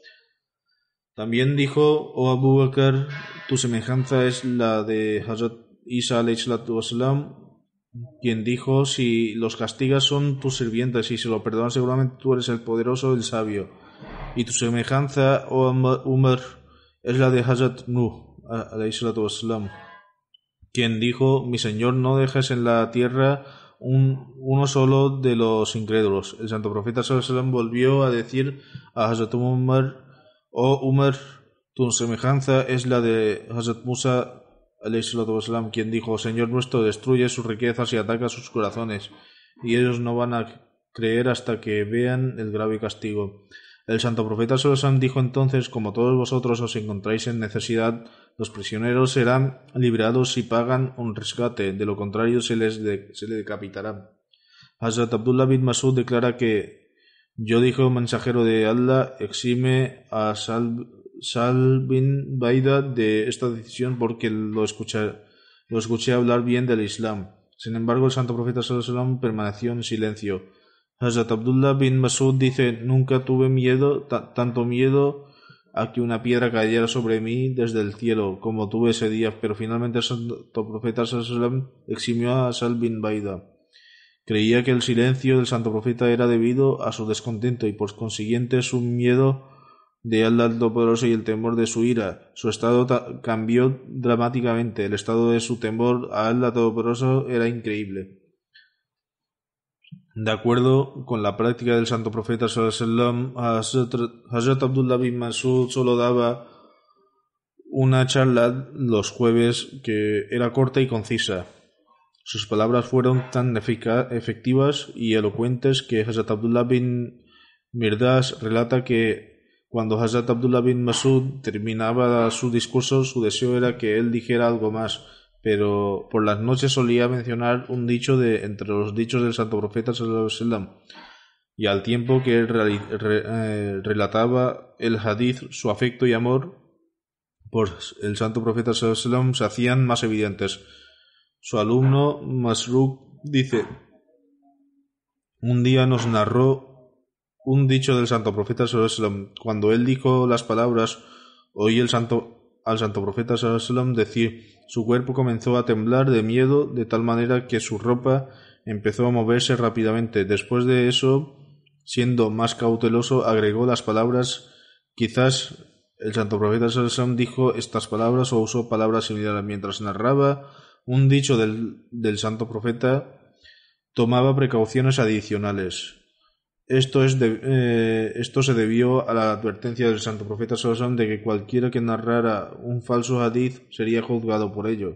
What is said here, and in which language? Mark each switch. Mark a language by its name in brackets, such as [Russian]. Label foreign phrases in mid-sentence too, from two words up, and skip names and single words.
[Spanish] También dijo: oh Abu Bakr, tu semejanza es la de Hazrat Isa alayhi, quien dijo: si los castigas son tus sirvientes y si lo perdonas seguramente tú eres el poderoso, el sabio. Y tu semejanza, oh Umar, es la de Hazrat Nuh alayhi, quien dijo: mi Señor, no dejes en la tierra uno solo de los incrédulos. El santo profeta [Arabic] صلى الله عليه وسلم [Spanish] volvió a decir a Hazrat Umar: oh Umar, tu semejanza es la de Hazrat Musa alayhi, quien dijo: Señor nuestro, destruye sus riquezas y ataca sus corazones, y ellos no van a creer hasta que vean el grave castigo. El santo profeta [Arabic] صلى الله عليه وسلم [Spanish] dijo entonces: como todos vosotros os encontráis en necesidad, los prisioneros serán liberados si pagan un rescate, de lo contrario se les decapitará. Hazrat Abdullah bin Masud declara que: yo dije, mensajero de Allah, exime a Sal bin Baida de esta decisión porque lo escuché hablar bien del Islam. Sin embargo, el santo profeta [Arabic] صلى الله عليه وسلم [Spanish] permaneció en silencio. Hazrat Abdullah bin Masud dice: nunca tuve tanto miedo a que una piedra cayera sobre mí desde el cielo como tuve ese día, pero finalmente el santo profeta [Arabic] صلى الله عليه وسلم [Spanish] eximió a Sal bin Baida. Creía que el silencio del santo profeta era debido a su descontento y por consiguiente su miedo de Allah Todopoderoso y el temor de su ira. Su estado cambió dramáticamente. El estado de su temor a Allah Todopoderoso era increíble. De acuerdo con la práctica del santo profeta [Arabic] صلى الله عليه وسلم, [Spanish] Hazrat Abdullah bin Masud solo daba una charla los jueves que era corta y concisa. Sus palabras fueron tan efectivas y elocuentes que Hazrat Abdullah bin Mirdas relata que cuando Hazrat Abdullah bin Masud terminaba su discurso, su deseo era que él dijera algo más, pero por las noches solía mencionar un dicho de entre los dichos del santo profeta [Arabic] صلى الله عليه وسلم, [Spanish] y al tiempo que él relataba el hadith, su afecto y amor por el santo profeta [Arabic] صلى الله عليه وسلم [Spanish] se hacían más evidentes. Su alumno Masruq dice: un día nos narró un dicho del santo profeta [Arabic] صلى الله عليه وسلم. [Spanish] Cuando él dijo las palabras, oí al santo profeta [Arabic] صلى الله عليه وسلم [Spanish] decir: su cuerpo comenzó a temblar de miedo de tal manera que su ropa empezó a moverse rápidamente. Después de eso, siendo más cauteloso, agregó las palabras: quizás el santo profeta [Arabic] صلى الله عليه وسلم [Spanish] dijo estas palabras o usó palabras similares. Mientras narraba un dicho del santo profeta, tomaba precauciones adicionales. Esto se debió a la advertencia del santo profeta [Arabic] صلى الله عليه وسلم [Spanish] de que cualquiera que narrara un falso hadith sería juzgado por ello.